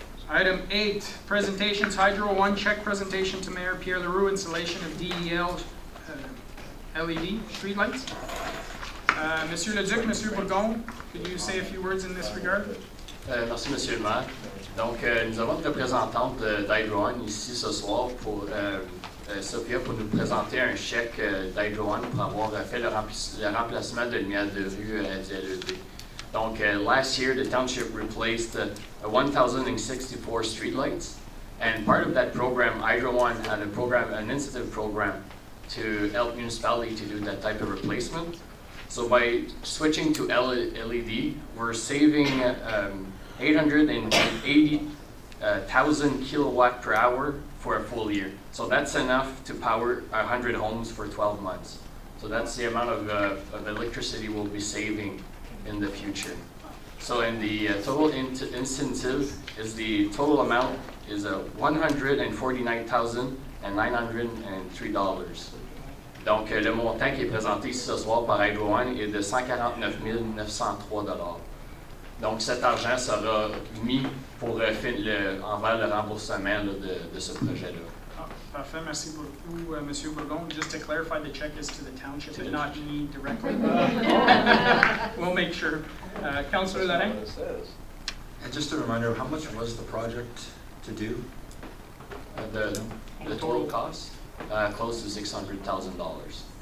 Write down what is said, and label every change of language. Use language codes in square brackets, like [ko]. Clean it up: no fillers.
[en] Item 8, presentations, Hydro 1, check presentation to Mayor Pierre Leroux, installation of DEL LED streetlights. Monsieur Leduc, Monsieur Bourgon, could you say a few words in this regard? [fr] Merci, Monsieur le maire. Donc, nous avons une représentante d'Hydro One ici ce soir pour Sophia pour nous présenter un chèque d'Hydro One pour avoir fait le remplacement de lumière de rue LED. Donc, [en] last year the township replaced 1,064 streetlights, and part of that program, Hydro One had an incentive program to help municipality to do that type of replacement. So by switching to LED, we're saving 880,000 kilowatt per hour for a full year. So that's enough to power 100 homes for 12 months. So that's the amount of electricity we'll be saving in the future. So in the total incentive is the total amount is $149,903. [fr] Donc le montant qui est présenté ici ce soir par Hydro One est de 149 903 $. Donc cet argent sera mis pour envers le remboursement là, de ce projet-là. Ah, parfait, merci beaucoup, Monsieur Bourgon. [en] Just to clarify, the check is to the township and not me directly. We'll make sure. Councilor Lorrain? And just a reminder, how much was the project to do? The total cost, close to $600,000.